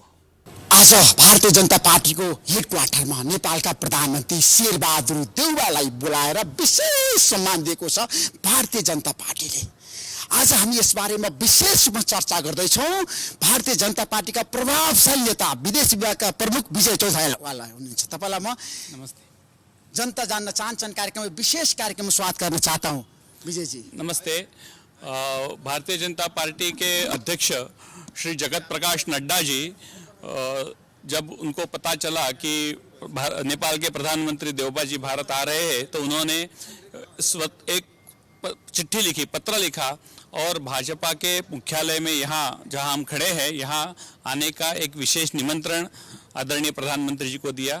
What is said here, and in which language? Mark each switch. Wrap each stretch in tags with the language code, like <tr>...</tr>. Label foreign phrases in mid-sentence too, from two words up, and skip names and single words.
<ne>आज भारतीय जनता पार्टीको हेडक्वार्टरमा नेपालका प्रधानमन्त्री शेरबहादुर देउवालाई बोलाएर विशेष सम्मान दिएको छ भारतीय जनता पार्टीले। आज हामी यसबारेमा विशेष रूपमा चर्चा गर्दैछौँ। भारतीय जनता पार्टीका प्रभावशाली नेता विदेश विभागका प्रमुख विजय चौथाइवाला हुनुहुन्छ। तपाईँलाई म नमस्ते। जनता जान्न चाहन्छन् कार्यक्रम विशेष कार्यक्रम स्वागत गर्न</ne> <hi>चाहता हूँ। विजय जी</hi> <ne>नमस्ते।</ne> <hi>भारतीय जनता पार्टी के अध्यक्ष श्री जगत प्रकाश नड्डा जी, जब उनको पता चला कि नेपाल के प्रधानमंत्री देउबा जी भारत आ रहे हैं तो उन्होंने इस वक्त एक चिट्ठी लिखी, पत्र लिखा और भाजपा के मुख्यालय में यहाँ जहाँ हम खड़े हैं यहाँ आने का एक विशेष निमंत्रण आदरणीय प्रधानमंत्री जी को दिया।</hi>